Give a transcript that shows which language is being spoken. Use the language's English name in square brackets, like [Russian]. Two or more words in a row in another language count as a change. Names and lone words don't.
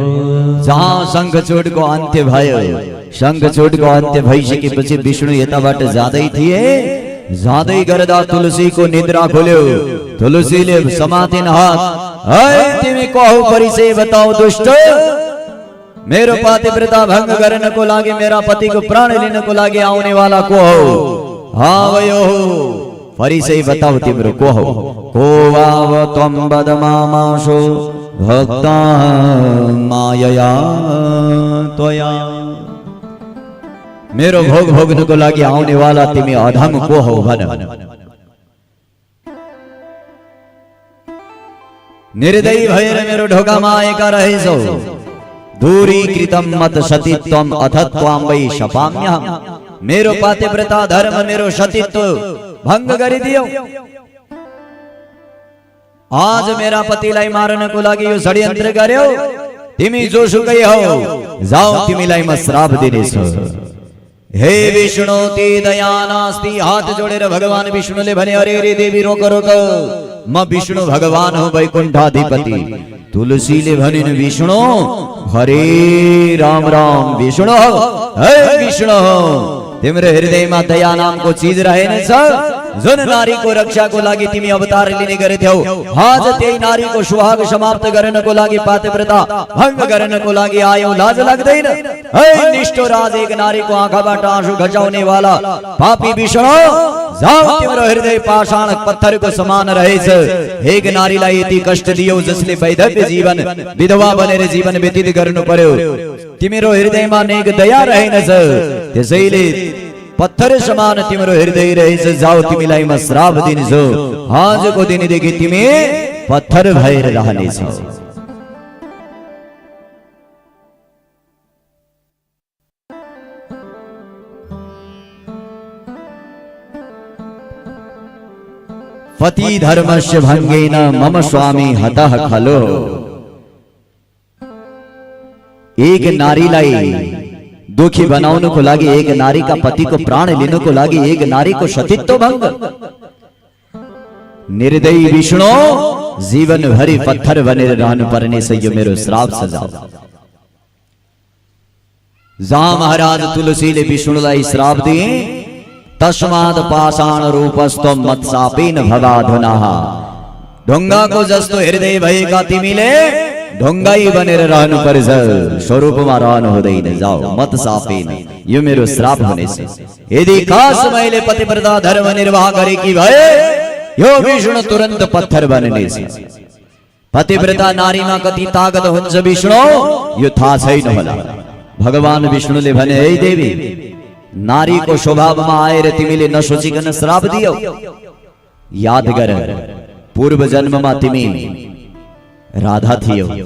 [Nepali] जहाँ शंखचूडको अन्त्य भयो, शंखचूडको अन्त्य भइसकेपछि विष्णु यताबाट जाँदै थिए। जाँदै गर्दा तुलसीको निद्रा खोल्यो। तुलसीले समातिन हात, है तिमी को हौ? परिचय बताऊ दुष्ट। मेरो पतिव्रता भंग गर्नको लागि, मेरा पतिको प्राण लिनको लागि आउने वाला को हो? हाँ भयो, परिचय बताऊ तिम्रो को हो? [Sanskrit] को वाव त्वं वद मामाशो भक्ता मायया त्वया। [Nepali] मेरो भोग भोग्नको लागि आउने वाला तिमी अधम को हो भन। निर्दयी भएर मेरो ढोकामा आएका रहेछौ। [Sanskrit] दूरीकृतं मत सतीत्वम अथत्वाम वै शपाम्यहम्। [Nepali] मेरो पतिव्रता धर्म, मेरो सतीत्व भंग गरिदियो। आज मेरा पतिलाई मार्नको लागि यो षड्यन्त्र गर्यो। तिमी जोसुकै हौ, जाऊ, तिमीलाई म श्राप दिनेछु। [Sanskrit] हे विष्णु, ते दया नास्ति। [Nepali] हात जोडेर भगवान विष्णुले भने, अरे अरे देवी, रोक रोक, म विष्णु भगवान हो, वैकुण्ठाधिपति। तुलसीले भनिन्, विष्णु, हरे राम राम, विष्णु हो, हे विष्णु हो, तिम्रो हृदयमा दया नामको चीज रहेनछ। जन नारी को रक्षा को लागी तिमी अवतार लिने गरे थ्यौ आज त्यही नारी को सुहाग समाप्त गर्न को लागि पातिव्रता भंग गर्न को लागि आयौ लाज लाग्दैन है निष्ठुर आज एक नारी को आँखाबाट आँसु घचाउने वाला पापी विष्णु जाऊ तिम्रो हृदय पाषाण पत्थरको समान रहेछ एक नारीलाई यति कष्ट दियौ जसले वैधव्य जीवन विधवा बनेर जीवन व्यतीत गर्नु पर्यो तिम्रो हृदयमा नेक दया रहेनछ त्यसैले पत्थर समान तिम्रो हृदय रहेछ जाऊ तिमीलाई म श्राप दिन्छु आजको दिनदेखि तिमी पत्थर भएर रहनेछौ [Sanskrit] पति धर्मस्य भंगेन मम स्वामी हतः खलो [Nepali] एक नारीलाई दुखी बनाउनको लागि एक नारीका पतिको प्राण लिनको लागि एक नारीको सतीत्व भंग निर्दयी विष्णु जीवन भरि पत्थर बनेर रहनु पर्ने छ यो मेरो श्राप सजाउ जहाँ महाराज तुलसीले विष्णुलाई श्राप दिए [Sanskrit] तस्मात् पाषाण रूपस्त्वं मत्सापेन भवाधुनाः [Nepali] ढुङ्गाको जस्तो हृदय भएका तिमीले ढुङ्गाई बनेर रहनु पर्छ स्वरूपमा रहनु हुँदैन जाऊ [Sanskrit] मत सापेन [Nepali] यो मेरो श्राप हुनेछ यदि खास मैले पतिव्रता धर्म निर्वाह गरेकी भए यो विष्णु तुरन्त पत्थर बन्नेछ पतिव्रता नारीमा कति ताकत हुन्छ विष्णु यो थाहा छैन होला भगवान विष्णुले भने हे देवी नारीको स्वभावमा आएर तिमीले नसोचिकन श्राप दियौ याद गर पूर्व जन्ममा तिमी राधा थियो